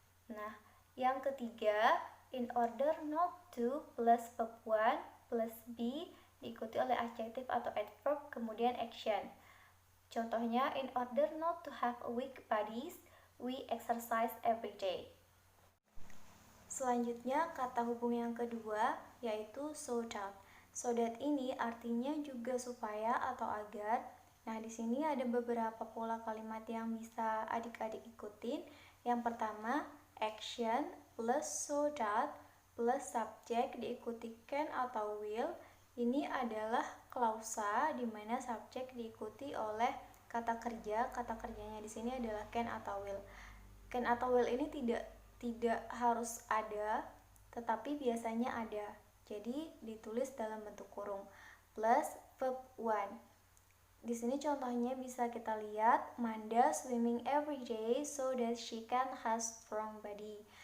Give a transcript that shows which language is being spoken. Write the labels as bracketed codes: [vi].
[id] Nah, yang ketiga, [en] in order not to plus verb 1 plus be [id] diikuti oleh adjektif atau adverb, kemudian action. [en] Contohnya, in order not to have weak bodies, we exercise every day. [id] Selanjutnya, kata hubung yang kedua yaitu so that. So that ini artinya juga supaya atau agar. Nah, di sini ada beberapa pola kalimat yang bisa adik-adik ikutin. Yang pertama, action plus so that plus subject diikuti can atau will. Ini adalah klausa di mana subjek diikuti oleh kata kerja. Kata kerjanya di sini adalah can atau will. Can atau will ini tidak harus ada, tetapi biasanya ada. Jadi ditulis dalam bentuk kurung. Plus verb 1. Di sini contohnya bisa kita lihat, [en] Manda swimming every day so that she can have strong body.